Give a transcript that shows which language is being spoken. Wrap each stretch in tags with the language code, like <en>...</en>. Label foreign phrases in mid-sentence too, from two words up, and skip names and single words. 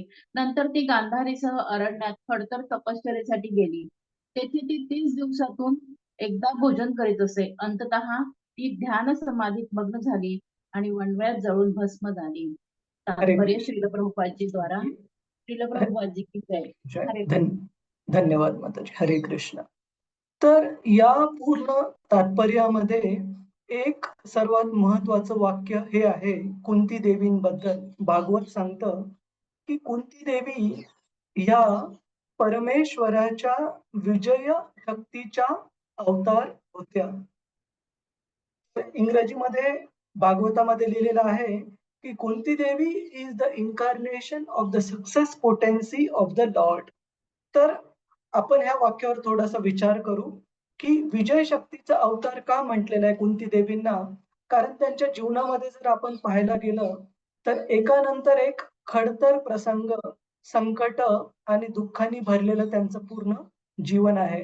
<mr>नंतर ती गांधारीसह अरण्यात खडतर तपश्चर्येसाठी गेली. तेथे ती 30 दिवसातून एकदा भोजन करीत असे. अंततः ती ध्यान समाधीत मग्न झाली आणि वणव्यात जळून भस्म झाली. तात्पर्य श्रील प्रभुपादजी द्वारा. श्रील प्रभुपादजी</mr> <hi>की जय.</hi> <mr>हरे धन्यवाद माताजी. हरे कृष्ण. तर या पूर्ण तात्पर्यामध्ये एक सर्वात महत्वाचं वाक्य हे आहे कुंती देवींबद्दल. भागवत सांगतं की कुंती देवी या परमेश्वराच्या विजय शक्तीच्या अवतार होत्या. इंग्रजीमध्ये भागवतामध्ये लिहिलेलं आहे की कुंती देवी</mr> <en>is the incarnation of the success potency of the Lord.</en> <mr>तर आपण ह्या वाक्यावर थोडासा विचार करू की विजय शक्तीचा अवतार का म्हटलेला आहे कुंती देवींना. कारण त्यांच्या जीवनामध्ये जर आपण पाहायला गेलं तर एकानंतर एक खडतर प्रसंग, संकट आणि दुःखाने भरलेलं त्यांचं पूर्ण जीवन आहे.</mr>